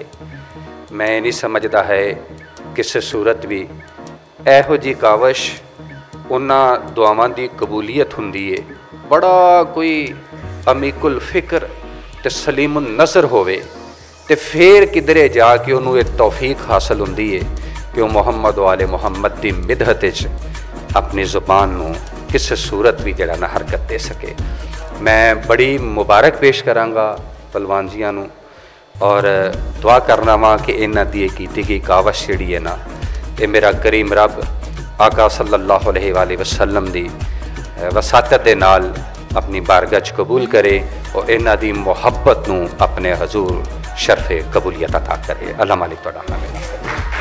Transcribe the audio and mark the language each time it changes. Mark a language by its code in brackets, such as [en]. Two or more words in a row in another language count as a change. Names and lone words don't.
[pa] میں نہیں سمجھدا ہے کسی صورت بھی ایہو جی کاوش اونہاں دعاواں کی قبولیت ہندی ہے، بڑا کوئی عمیق الفکر تے سلیم النظر ہووے تے فیر کدھرے جاکے انہوں نے اک توفیق حاصل ہندی ہے کہ وہ محمد والے محمد کی مدحت اپنی زبان نوں کسی صورت بھی جڑا نہ حرکت دے سکے. میں بڑی مبارک پیش کراں گا پہلوان جیاں نوں اور دعا کرنا واں کہ اینہاں دی کیتی گئی کاوش جیہڑی ہے نا، یہ میرا کریم رب آقا [ar] صلى الله عليه وسلم [pa] دی وساطت دے نال اپنی بارگاہ چ قبول کرے اور اینہاں دی محبت نوں اپنے حضور شرفِ قبولیت عطا کرے. اللہ مالک تہاڈا